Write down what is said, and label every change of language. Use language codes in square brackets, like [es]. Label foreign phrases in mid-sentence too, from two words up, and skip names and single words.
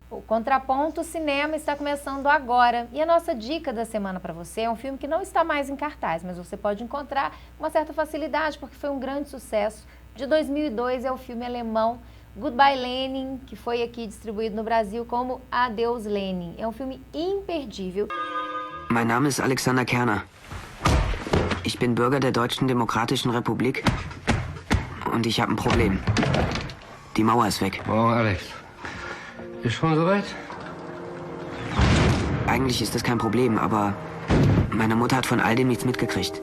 [pt] Contraponto Cinema está começando agora. E a nossa dica da semana para você é um filme que não está mais em cartaz, mas você pode encontrar com uma certa facilidade, porque foi um grande sucesso. De 2002 é o filme alemão Goodbye Lenin, que foi aqui distribuído no Brasil como Adeus Lenin. É um filme imperdível. [de] Mein Name ist Alexander Kerner. Ich bin Bürger der Deutschen Demokratischen Republik und ich habe ein Problem. Die Mauer ist weg. Oh, Alex. Ist schon soweit? Eigentlich ist das kein Problem, aber meine Mutter hat von all dem nichts mitgekriegt.